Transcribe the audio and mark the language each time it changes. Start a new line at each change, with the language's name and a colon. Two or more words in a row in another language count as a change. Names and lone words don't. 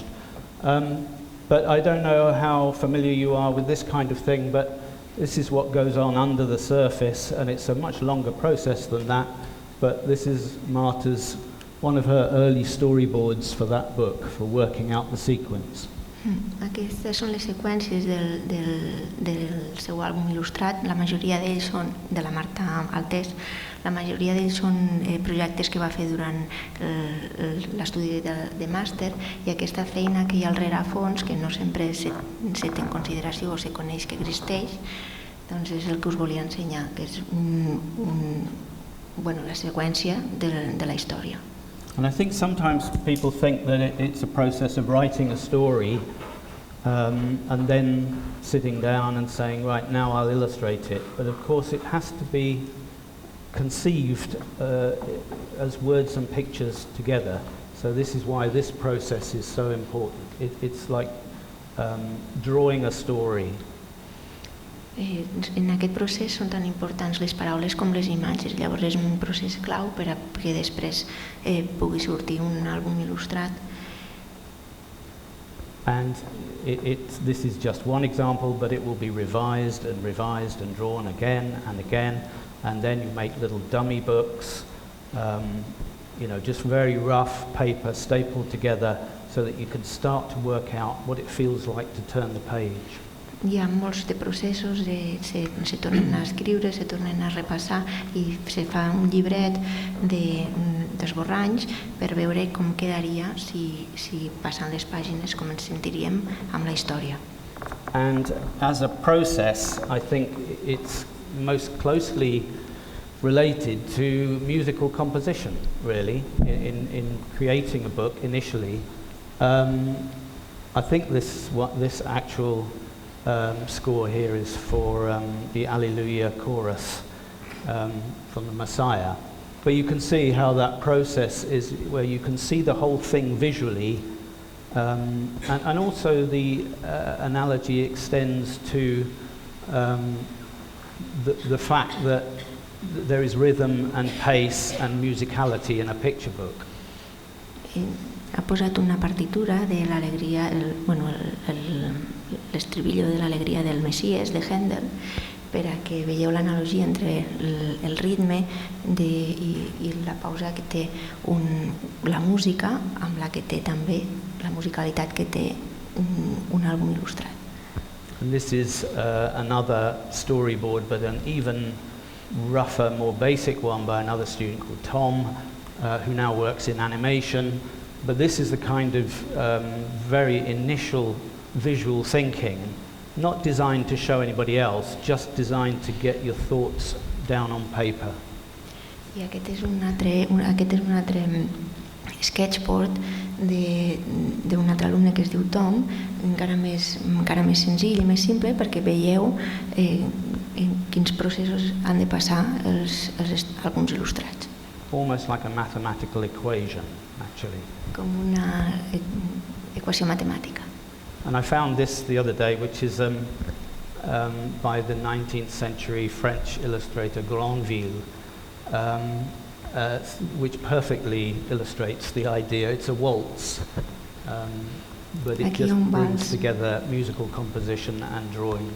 English: But I don't know how familiar you are with this kind of thing, but this is what goes on under the surface, and it's a much longer process than that. But this is Marta's, one of her early storyboards for that book, for working out the sequence.
Catalan: Aquestes són les seqüències del seu àlbum il·lustrat. La majoria d'ells són de la Marta Altés. La majoria d'ells són projectes que va fer durant l'estudi de màster, i aquesta feina que hi ha al rerefons, que no sempre se té en consideració o se coneix que existeix, doncs és el que us volia ensenyar, que és la seqüència de la història.
English: And I think sometimes people think that it's a process of writing a story and then sitting down and saying, right, now I'll illustrate it. But of course it has to be conceived as words and pictures together. So this is why this process is so important. It's like drawing a story.
Catalan: En aquest procés són tan importants les paraules com les imatges. Llavors és un procés clau perquè després pugui sortir un àlbum il·lustrat.
English: And this is just one example, but it will be revised and drawn again and again, and then you make little dummy books, just very rough paper stapled together so that you can start to work out what it feels like to turn the page.
Catalan: Hi ha molts de processos, se tornen a escriure, se tornen a repassar i se fa un llibret d'esborranys per veure com quedaria si passant les pàgines, com ens sentiríem amb la història.
English: And as a process, I think it's most closely related to musical composition, really, in creating a book initially. I think this actual score here is for the Alleluia chorus from the Messiah. But you can see how that process is, where you can see the whole thing visually, and also the analogy extends to the fact that there is rhythm and pace and musicality in a picture book.
Catalan: Ha posat una partitura de l'alegria, l'estribillo de l'alegria del Messies, de Händel, per a que veieu l'analogia entre el ritme i la pausa que té la música amb la que té també la musicalitat que té un àlbum il·lustrat.
English: And this is another storyboard, but an even rougher, more basic one by another student called Tom, who now works in animation. But this is the kind of very initial visual thinking, not designed to show anybody else, just designed to get your thoughts down on paper.
Catalan: I aquest és un altre sketchboard d'un altre alumne que es diu Tom, encara més senzill i més simple, perquè veieu en quins processos han de passar els àlbums il·lustrats.
English: Almost like a mathematical equation, actually.
Catalan: Com una equació matemàtica.
English: And I found this the other day, which is by the 19th century French illustrator Granville, which perfectly illustrates the idea. It's a waltz, but it just brings together musical composition and drawing.